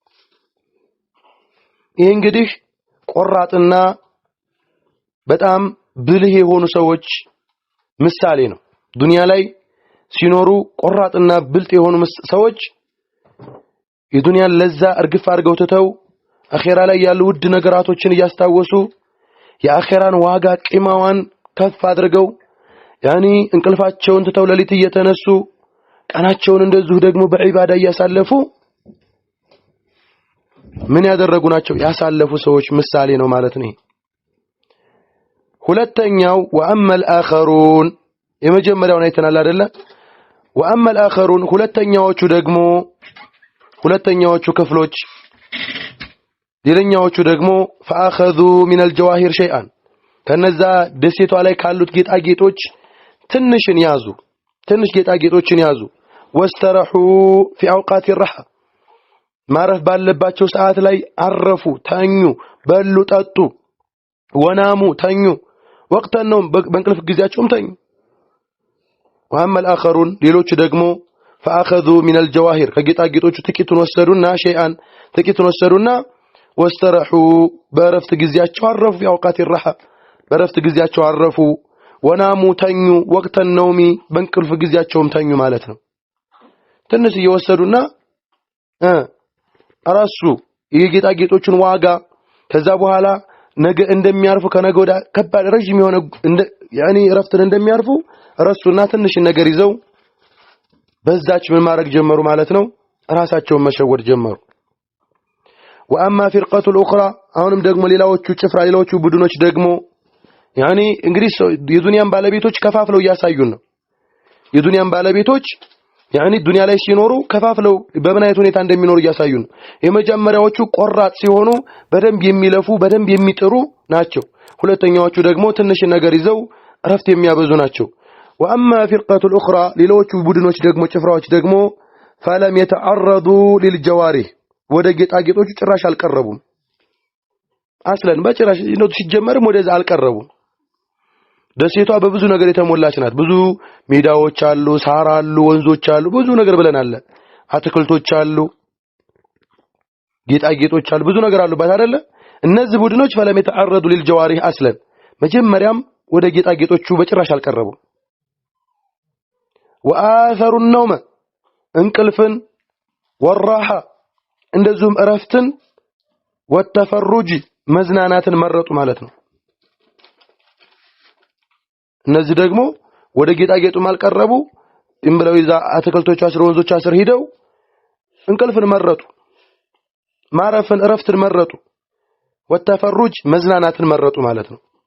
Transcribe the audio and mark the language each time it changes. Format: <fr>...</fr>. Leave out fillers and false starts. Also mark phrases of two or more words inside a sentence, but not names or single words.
<am>ይሄ እንግዲህ ቆራጥና በጣም ብልህ የሆኑ ሰዎች ምሳሌ ነው። ዱንያ ላይ ሲኖሩ ቆራጥና ብልጥ የሆኑ ሰዎች የዱንያን ለዛ እርግፍ አድርገው ተተው አኺራ ላይ ያሉ ውድ ነገራቶችን እያስታወሱ የአኺራን ዋጋ ቂማዋን ከፍ አድርገው ያኒ እንቅልፋቸውን ተተው ለሊት እየተነሱ ቀናቸውን እንደዚሁ ደግሞ በዒባዳ እያሳለፉ ምን ያደረጉ ናቸው ያሳለፉ ሰዎች ምሳሌ ነው ማለት ነው። ሁለተኛው</am> <ar>وأما الآخرون</ar> <am>የመጀመሪያውን አይተናል አይደለ</am> <ar>وأما الآخرون</ar> <am>ሁለተኛዎቹ ክፍሎች ሌላኛዎቹ ደግሞ</am> <ar>فأخذوا من الجواهر شيئا</ar> <am>ከነዛ ደሴቷ ላይ ካሉት ጌጣጌጦች ትንሽ ጌጣጌጦችን ያዙ</am> <ar>واسترحوا في أوقات الراحة</ar> <am>ማረፍ ባለባቸው ሰዓት ላይ አረፉ ተኙ በሉ ጠጡ ወናሙ ተኙ ወቅት ነው በእንቅልፍ ጊዜያቸውም ተኙ</am> <ar>وأما الآخرون</ar> <am>ሌሎቹ ደግሞ</am> <ar>فأخذوا من الجواهر</ar> <am>ከጌጣጌጦቹ ጥቂቱን ወሰዱና شيئا ጥቂቱን ወሰዱና واسترحوا በረፍት ጊዜያቸው አረፉ</am> <ar>في أوقات الراحة</ar> <am>በረፍት ጊዜያቸው አረፉ ወናሙ ተኙ ወቅት ነውሚ በእንቅልፍ ጊዜያቸውም ተኙ ማለት ነው ትንሽ እየወሰዱና አራሱ የጌጣጌጦቹን ዋጋ ከዛ በኋላ ነገ እንደሚያርፉ ከነገ ወዳ ከባድ ረጅም የሆነ ያኒ ረፍትን እንደሚያርፉ ረሱና ትንሽ ነገር ይዘው በዛች ምን ማድረግ ጀመሩ ማለት ነው ራሳቸውን መሸወድ ጀመሩ</am> <ar>وأما فرقة الأخرى</ar> <am>አሁንም ደግሞ ሌላዎቹ ቡድኖች ደግሞ ያኒ እንግዲህ የዱንያን ባለቤቶች ከፋፍለው ያሳዩን ነው የዱንያን ባለቤቶች ያኒ ዱንያ ላይ ሲኖሩ ከፋፍለው በምን አይነት ሁኔታ እንደሚኖሩ ያሳዩን የመጀመሪያዎቹ ቆራጥ ሲሆኑ በደንብ የሚለፉ በደንብ የሚጥሩ ናቸው ሁለተኛዎቹ ደግሞ ትንሽ ነገር ይዘው ረፍት የሚያበዙ ናቸው</am> <ar>وأما فرقة الأخرى</ar> <am>ሌሎቹ ቡድኖች ደግሞ ጭፍራዎች ደግሞ</am> <ar>فلم يتعرضوا للجوارح</ar> <am>ወደ ጌጣጌጦቹ ጭራሽ አልቀረቡም አስለን በጭራሽ ነው ሲጀመርም ወደዛ አልቀረቡም ደሴቷ በብዙ ነገር የተሞላች ናት ብዙ ሜዳዎች አሉ ሳር አሉ ወንዞች አሉ ብዙ ነገር ብለናል አትክልቶች አሉ ጌጣጌጦች አሉ ብዙ ነገር አሉባት አይደለ እነዚህ ቡድኖች</am> <ar>فلم يتعرضوا للجوارح</ar> <am>አስለን መጀመሪያም ወደ ጌጣጌጦቹ በጭራሽ አልቀረቡም</am> <ar>وآثروا النوم</ar> <am>እንቅልፍን والراحة እንደዚሁም እረፍትን والتفرج መዝናናትን መረጡ ማለት ነው እነዚህ ደግሞ ወደ ጌጣጌጡ ማልቀረቡ እንብለው ይዛ አትክልቶች አስር ወንዞች አስር ሄደው እንቅልፍን መረጡ ማረፍን እረፍትን መረጡ والتفرج መዝናናትን መረጡ ማለት ነው</am>